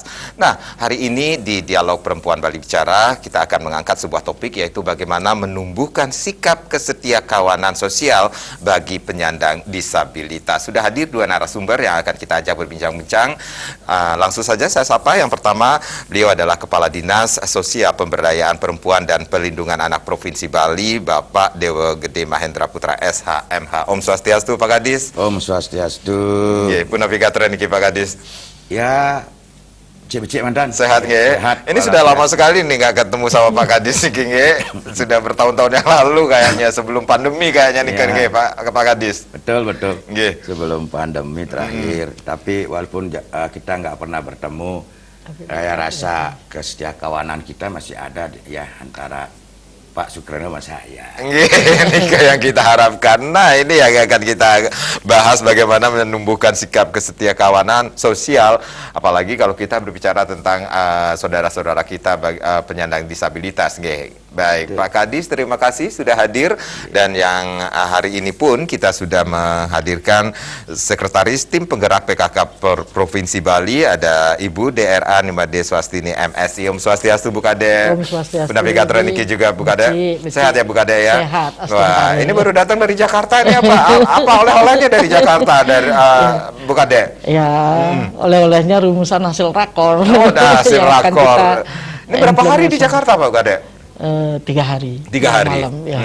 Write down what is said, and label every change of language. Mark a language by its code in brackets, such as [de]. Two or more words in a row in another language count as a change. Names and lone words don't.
[id] Nah, hari ini di Dialog Perempuan Bali Bicara, kita akan mengangkat sebuah topik, yaitu bagaimana menumbuhkan sikap kesetiakawanan sosial bagi penyandang disabilitas. Sudah hadir dua narasumber yang akan kita ajak berbincang-bincang. Langsung saja saya sapa. Yang pertama, beliau adalah Kepala Dinas Sosial Pemberdayaan Perempuan dan Pelindungan Anak Provinsi Bali, Bapak Dewa Gede Mahendra Putra SHMH. Om Swastiastu, Pak Kadis. Om Swastiastu. [ban] Nggih, punapikaturan niki Pak Kadis. Ya, cek mantan. [id] Sehat nggih. Sehat. Ini sudah lama sekali nih nggak ketemu sama Pak Kadis [ban] niki nggih. [id] Sudah bertahun-tahun yang lalu kayaknya, sebelum pandemi kayaknya nih kan nggih Pak Kadis. Betul. Nggih. Sebelum pandemi terakhir. Tapi walaupun kita nggak pernah bertemu, saya rasa kesetiakawanan kita masih ada ya antara Pak Sukreno sama saya. Ini yang kita harapkan. Nah, ini yang akan kita bahas, bagaimana menumbuhkan sikap kesetiakawanan sosial, apalagi kalau kita berbicara tentang saudara-saudara kita penyandang disabilitas. Baik, Pak Kadis, terima kasih sudah hadir. Dan yang hari ini pun kita sudah menghadirkan Sekretaris Tim Penggerak PKK Provinsi Bali, ada Ibu DRA Nimade Swastini MSI. Om Swastiastu, Bu Kade. Om Swastiastu. Pendampingan Niki juga, Bu Kade. Sehat ya Bu Kade ya? Sehat. Wah, ini baru datang dari Jakarta ini apa oleh-olehnya dari Jakarta dari Bu Kade? Ya, oleh-olehnya rumusan hasil rakor. Oh, hasil Ya, kan rakor. kita Ini berapa hari di Jakarta Pak Kade? 3 hari. 3 hari. Malam, ya.